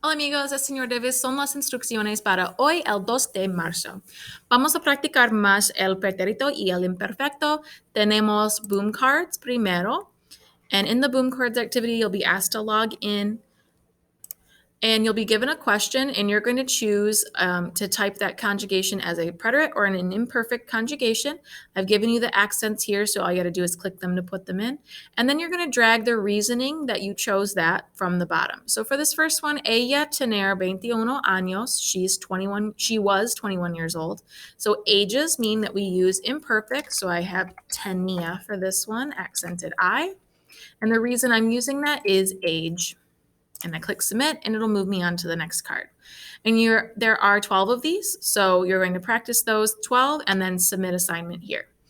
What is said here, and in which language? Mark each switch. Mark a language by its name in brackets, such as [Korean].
[Spanish] amigos, el señor Davis son las instrucciones para hoy, el 2 de marzo. Vamos a practicar más el pretérito y el imperfecto. Tenemos boom cards primero. [English] And in the boom cards activity, you'll be asked to log in. And you'll be given a question, and you're going to choose to type that conjugation as a preterite or an imperfect conjugation. I've given you the accents here, so all you got to do is click them to put them in. And then you're going to drag the reasoning that you chose that from the bottom. So for this first one, [Spanish] ella tener 21 años. [English] She was 21 years old. So ages mean that we use imperfect. So I have tenía for this one, accented I. And the reason I'm using that is age. And I click submit and it'll move me on to the next card. And there are 12 of these, so you're going to practice those 12 and then submit assignment here.